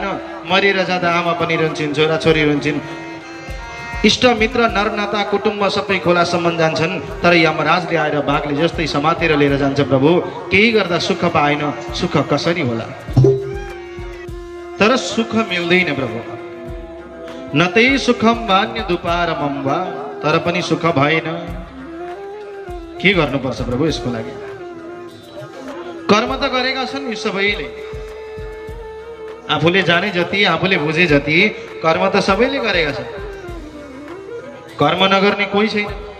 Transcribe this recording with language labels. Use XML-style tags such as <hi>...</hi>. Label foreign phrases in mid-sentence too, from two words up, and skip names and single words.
<ne>मरेर जाँदा आमा पनि रहन्छन्, छोराछोरी रहन्छन्, इष्ट मित्र नरनाता कुटुम्ब सबै खोलासम्म जान्छन्, तर यमराजले आएर बाघले जस्तै समातेर लिएर जान्छ। प्रभु केही गर्दा सुख पाएन, सुख कसरी होला? तर सुख मिल्दैन प्रभु।</ne> <sa>नतै सुखम वान्य दुपारमम वा,</sa> <ne>तर पनि सुख भएन। के गर्नुपर्छ प्रभु यसको लागि? कर्म त गरेका छन् यी सबैले, आफूले जाने जति, आफूले बुझे जति कर्म त सबैले गरेका छन्। कर्म नगर्ने कोही छैन।</ne>